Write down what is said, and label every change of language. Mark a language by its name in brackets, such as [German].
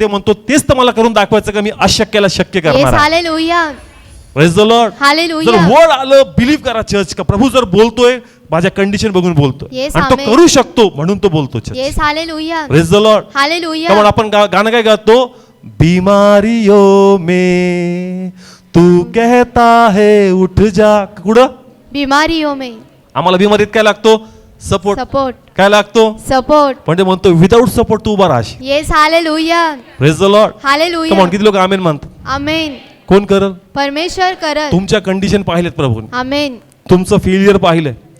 [Marathi] ते म्हणतो तेच तर मला करून दाखवायचं का मी अशक्याला शक्य [English] yes [Marathi] करणार आहे. हालेलुया. [English] Praise the lord. जर hallelujah. [Marathi] वर्ड आलं, बिलीव्ह करा चर्च, का प्रभू जर बोलतोय, माझ्या कंडिशन बघून बोलतोय, [English] Yes, [Marathi] आणि तो amen. करू शकतो म्हणून तो बोलतो church. [English] Yes hallelujah. Praise the lord. Hallelujah. [Marathi] त्यामुळे आपण गाणं काय गातो? [Hindi] बीमारियों में तू कहता है उठ जा. [Marathi] कुठं? [Hindi] बिमारियों में. [Marathi] आम्हाला बिमारीत काय लागतो? [English] Support. Support. [Marathi] काय लागतो? [English] Support. [Marathi] पण ते म्हणतो विदाऊट सपोर्ट तू उभा राहशील. [English] Yes hallelujah. Praise the lord. Hallelujah. [Marathi] Come on, किती लोक आमेन म्हणतात? आमेन. कोण करल? परमेश्वर करत. तुमच्या कंडिशन पाहिलेत प्रभूने, आमेन. तुमचं फेलियर पाहिलंय.